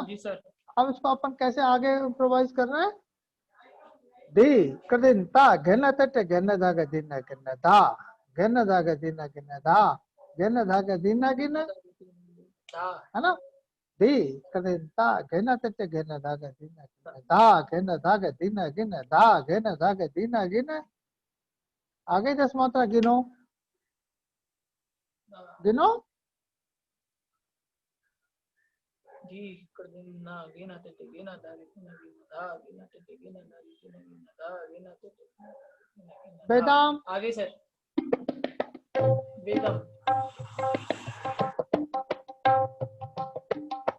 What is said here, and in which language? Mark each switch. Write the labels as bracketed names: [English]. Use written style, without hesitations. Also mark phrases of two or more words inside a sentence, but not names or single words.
[Hindi] जी सर। अब इसको अपन कैसे आगे इम्प्रोवाइज कर रहे हैं? दी कदिन ता घेना तटे घेना धागे धीना घिना धा, घेना धागे धीना घिना धा, घेना धागे धीना घेना घिना, धागे धीना धा। है ना? दी कदिन ता घेना तटे घेना धागे धीना घिना धा, घेना धागे धीना घिना धा, घेना धागे धीना घिना। आगे 10 मात्रा गिनो, गिनो। जी कर देना घेना तिट घेना धागे धीना घिना धा घेना तिट घेना धागे धीना घिना धा घेना तिट घेना घिना धा। बेदाम, आगे सर। बेदम।